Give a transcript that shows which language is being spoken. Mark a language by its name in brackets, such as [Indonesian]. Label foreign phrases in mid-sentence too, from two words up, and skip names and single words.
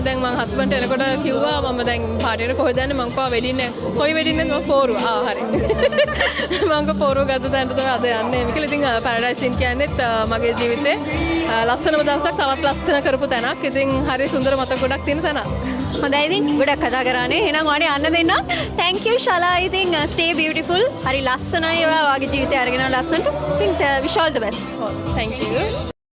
[Sinhala] දැන් මං හස්බන්ඩ් එනකොට කිව්වා මම දැන් පාටියට කොහෙද යන්නේ මං කිව්වා වෙඩින් කොයි වෙඩින් එකද මම පෝරුවා. හරි. මං පෝරුව ගත්ත තැනට තමයි අද යන්නේ. මේකල ඉතින් පැරඩයිස් ඉන් කියන්නේත් මගේ ජීවිතේ ලස්සනම දවසක් තවත් ලස්සන කරපු තැනක්. ඉතින් හරි සුන්දර මතක ගොඩක් තියෙන තැනක්. හොඳයි ඉතින් ගොඩක් කතා කරානේ. එහෙනම් ඔයාලට යන්න දෙන්න. [English] thank you ශලා. ඉතින් stay beautiful. [Sinhala] හරි ලස්සනයි ඔයා වගේ ජීවිතය අරගෙන ලස්සනට. [English] ඉතින් wish all the best. thank you